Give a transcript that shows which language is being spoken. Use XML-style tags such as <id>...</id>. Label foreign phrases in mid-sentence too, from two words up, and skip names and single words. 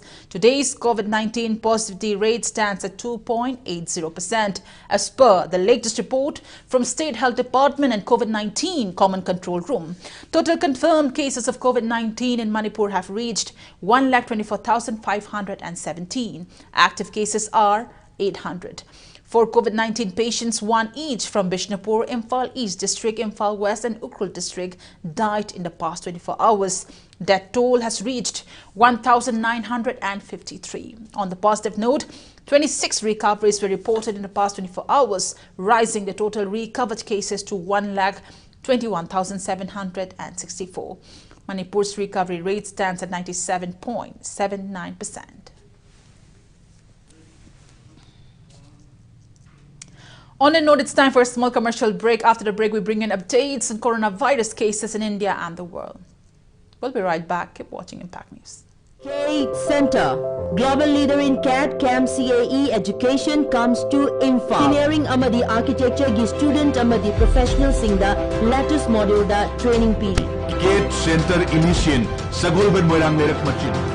<en>Today's COVID-19 positivity rate stands at 2.80%, as per the latest report from State Health Department and COVID-19 Common Control Room. Total confirmed cases of COVID-19 in Manipur have reached 1,24,517. Active cases are 800. 4 COVID-19 patients, 1 each from Bishnupur, Imphal East District, Imphal West and Ukhrul District, died in the past 24 hours. Death toll has reached 1,953. On the positive note, 26 recoveries were reported in the past 24 hours, rising the total recovered cases to 1,21,764. Manipur's recovery rate stands at 97.79%. On a note, it's time for a small commercial break. After the break, we bring in updates on coronavirus cases in India and the world. We'll be right back. Keep watching Impact News. K Center, global leader in CAD, CAM, CAE education comes to Imphal.</en> <mni>Engineering amadi architecture gi student amadi professional singda</mni> <en>latest module</en> <mni>da training piri. K Center Initian, Sagulban Moirang Merak Machin.</mni>